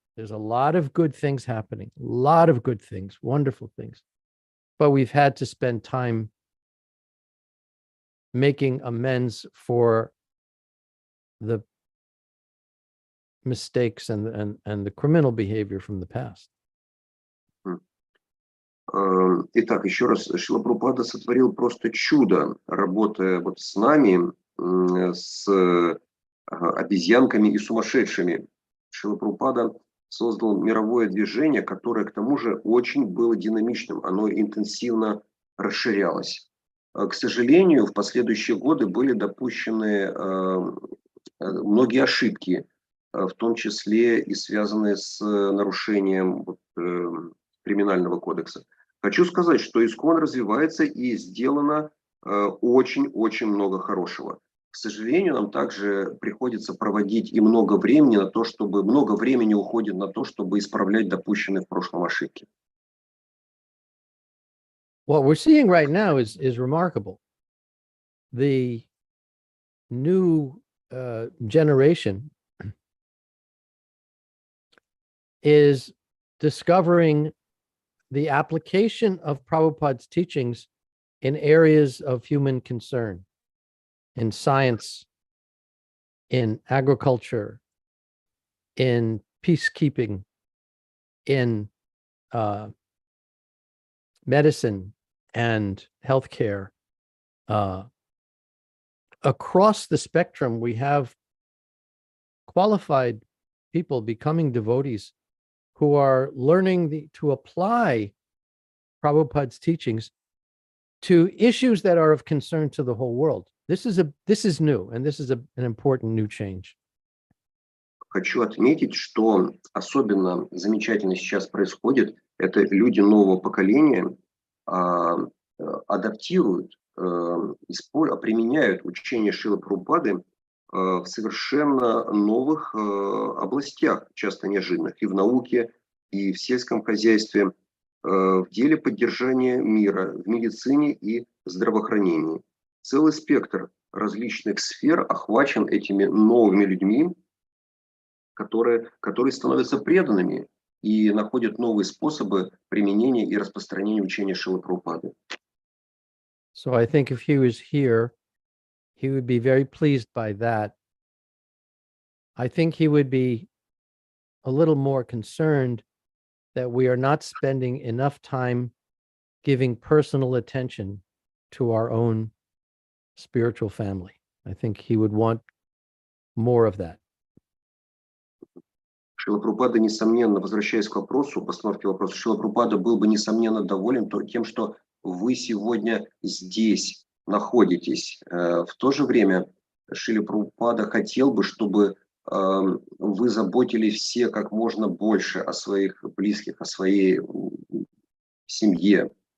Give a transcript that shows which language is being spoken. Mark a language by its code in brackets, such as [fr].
[en] There's a lot of good things happening, a lot of good things, wonderful things. But we've had to spend time making amends for the mistakes and the criminal behavior from the past. [ru] Итак, еще раз, Шрила Прабхупада сотворил просто чудо, работая вот с нами, с обезьянками и сумасшедшими. Шрила Прабхупада создал мировое движение, которое к тому же очень было динамичным, оно интенсивно расширялось. К сожалению, в последующие годы были допущены многие ошибки, в том числе и связанные с нарушением криминального кодекса. Хочу сказать, что ИСККОН развивается и сделано очень-очень много хорошего. К сожалению, нам также приходится проводить и много времени уходит на то, чтобы исправлять допущенные в прошлом ошибки. [en] What we're seeing right now is remarkable. The new generation is discovering the application of Prabhupada's teachings in areas of human concern, in science, in agriculture, in peacekeeping, in medicine and healthcare. Across the spectrum, we have qualified people becoming devotees who are learning to apply Prabhupada's teachings to issues that are of concern to the whole world. This is new, and this is an important new change. [ru] Хочу отметить, что особенно замечательно сейчас происходит, это люди нового поколения адаптируют, применяют учение Шрилы Прабхупады в совершенно новых областях, часто неожиданных, и в науке, и в сельском хозяйстве, в деле поддержания мира, в медицине и здравоохранении. Целый спектр различных сфер охвачен этими новыми людьми, которые становятся преданными и находят новые способы применения и распространения учения Шрилы Прабхупады. [en] So I think if he was here, he would be very pleased by that. I think he would be a little more concerned that we are not spending enough time giving personal attention to our own spiritual family. I think he would want more of that. [ru] Шрила Прабхупада, несомненно, возвращаясь к вопросу, постановке вопроса, Шрила Прабхупада был бы, несомненно, доволен тем, что вы сегодня здесь находитесь. В то же время Шрила Прабхупада хотел бы, чтобы вы заботились все как можно больше о своих близких, о своей семье.